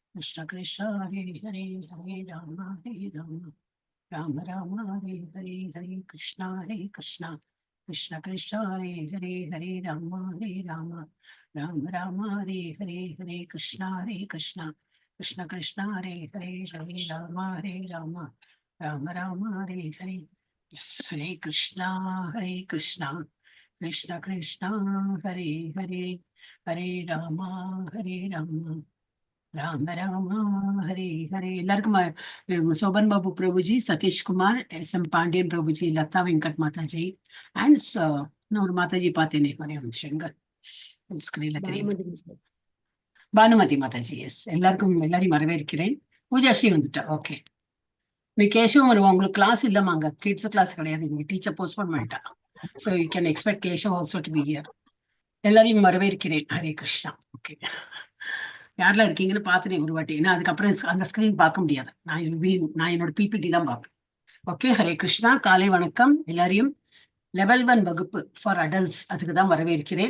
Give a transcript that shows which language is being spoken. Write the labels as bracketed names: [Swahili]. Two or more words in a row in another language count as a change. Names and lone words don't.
[Sanskrit] Krishna Krishna Hare Hare Hare Rama Hare Rama Rama Rama Hare Hare Hare Krishna Krishna Krishna Krishna Hare Hare Hare Rama Hare Rama Rama Rama Hare Hare Hare Krishna Krishna Krishna Krishna Hare Hare Hare Rama Hare Rama Rama Rama Hare Hare. Yes, Hare Krishna Krishna Krishna Hare Hare Hare Rama Hare Rama ராம ராமா ஹரே ஹரே. [Tamil] எல்லாருக்கும் சோபன் பாபு பிரபுஜி, சதீஷ் குமார், எஸ்.எம். பாண்டியன் பிரபுஜி, லதா வெங்கட் மாதாஜி அண்ட் ஒரு மாதாஜி பார்த்தேனே ஒரே நிமிஷங்கள் ஸ்கிரீன்ல தெரியும், பானுமதி மாதாஜி. எஸ், எல்லாரையும் வரவேற்கிறேன். பூஜாஸ்ரீ வந்துட்டா. ஓகே, நீ கேஷவம் வருவா. உங்களுக்கு கிளாஸ் இல்லம்மா, அங்க [English] kids class [Tamil] கிடையாது, நீங்க [English] teacher postpone [Tamil] பண்ணிட்டா. [English] So you can expect Keshav also to be here. [Tamil] எல்லாரையும் வரவேற்கிறேன். ஹரே கிருஷ்ணா. ஓகே, யாரெல்லாம் இருக்கீங்கன்னு பார்த்துட்டேன் ஒரு வாட்டி, ஏன்னா அதுக்கப்புறம் அந்த ஸ்கிரீன் பார்க்க முடியாது. நான் என்னோட பிபிடி தான் பார்ப்பேன். ஓகே, ஹரே கிருஷ்ணா. காலை வணக்கம் எல்லாரையும். லெவல் 1 வகுப்பு [English] for adults, [Tamil] அதுக்கு தான் வரவேற்கிறேன்.